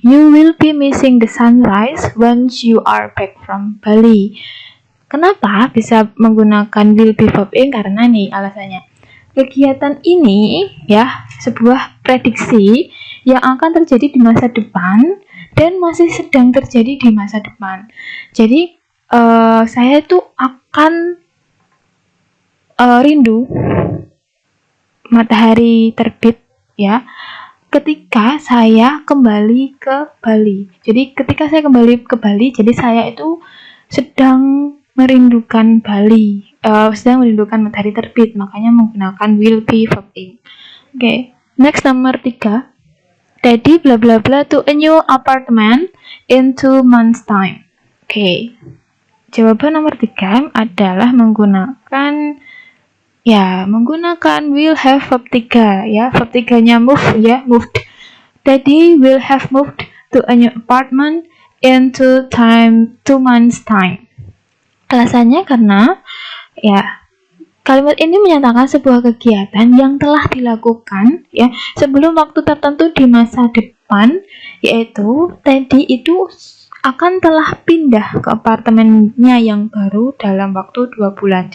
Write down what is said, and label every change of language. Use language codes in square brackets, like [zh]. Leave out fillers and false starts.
[en] You will be missing the sunrise once you are back from Bali. [id] Kenapa bisa menggunakan [en] will be verb ing? [id] Karena nih alasannya. Kegiatan ini ya sebuah prediksi yang akan terjadi di masa depan dan masih sedang terjadi di masa depan. Jadi saya tuh akan rindu matahari terbit ya ketika saya kembali ke Bali. Jadi ketika saya kembali ke Bali, jadi saya itu sedang merindukan Bali, sedang merindukan matahari terbit, makanya menggunakan [en] will be verb ing. [id] Oke, next nomor 3. [en] Daddy bla bla bla to a new apartment in 2 months time. [id] Oke. Jawaban nomor 3 adalah menggunakan [en] will have verb 3 [id] ya. Verb 3-nya move ya, moved. [en] Daddy will have moved to a new apartment in 2 months time. [id] Alasannya karena ya kalimat ini menyatakan sebuah kegiatan yang telah dilakukan ya sebelum waktu tertentu di masa depan, yaitu tadi itu akan telah pindah ke apartemennya yang baru dalam waktu 2 bulan.